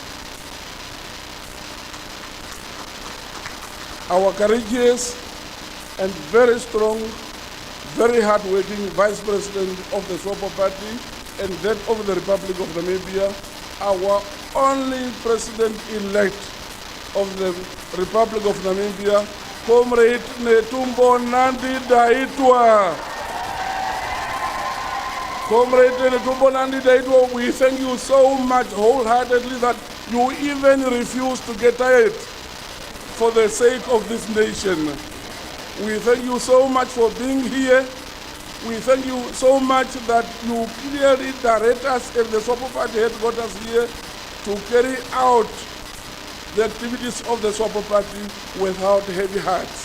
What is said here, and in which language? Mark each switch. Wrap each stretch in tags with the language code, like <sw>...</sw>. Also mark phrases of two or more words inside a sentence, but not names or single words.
<en>Our courageous and very strong, very hard-working Vice President of the SWAPO party and that of the Republic of Namibia, our only President-elect of the Republic of Namibia, Comrade Netumbo Nandi Ndaitwah. Comrade Netumbo Nandi Ndaitwah, we thank you so much wholeheartedly that you even refuse to get tired for the sake of this nation. We thank you so much for being here. We thank you so much that you clearly direct us at the SWAPO party headquarters here to carry out the activities of the SWAPO party without heavy hearts.</en>